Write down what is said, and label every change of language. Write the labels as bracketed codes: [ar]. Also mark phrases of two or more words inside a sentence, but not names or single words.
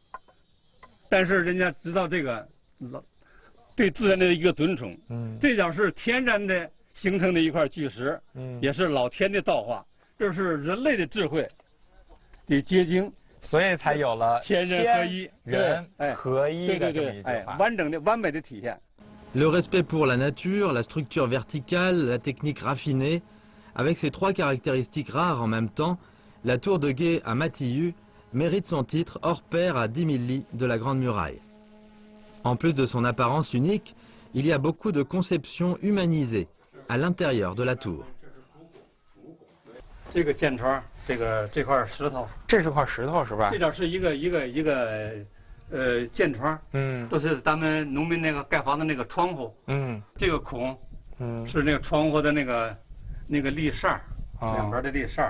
[zh] 但是人家知道这个对自然的一个尊崇，这角是天然的形成的一块巨石，也是老天的造化，这是人类的智慧得结晶，所以才有了天人合一、人合一的这么一句话。完整的、完美的体现。 [fr] Le respect pour la nature, la structure verticale, la technique raffinée, avec ces trois caractéristiques rares en même temps, la tour de guet à Matillus mérite son titre hors pair à 10 000 lits de la Grande Muraille. En plus de son apparence unique, il y a beaucoup de conceptions humanisées à l'intérieur de la tour. [zh] 这个箭窗，这块石头，这是块石头是吧？这点是一个箭窗，都是咱们农民那个盖房子那个窗户，这个孔，是那个窗户的那个立扇，两边的立扇。